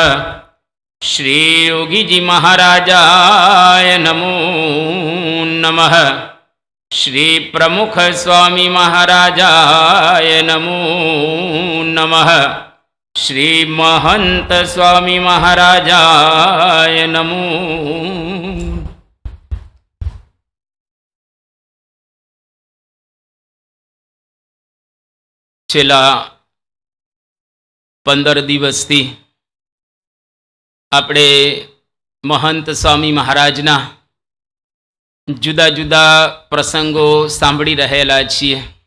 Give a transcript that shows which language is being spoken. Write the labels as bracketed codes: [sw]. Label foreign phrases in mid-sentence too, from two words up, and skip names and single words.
[sa] श्री योगी जी महाराजाय नमो नमः। श्री प्रमुख स्वामी महाराजाय नमो नमः। श्री महंत स्वामी महाराजाय नमो। [gu] છેલ્લા 15 દિવસથી આપણે મહંત સ્વામી મહારાજના જુદા જુદા પ્રસંગો સાંભળી રહેલા છીએ.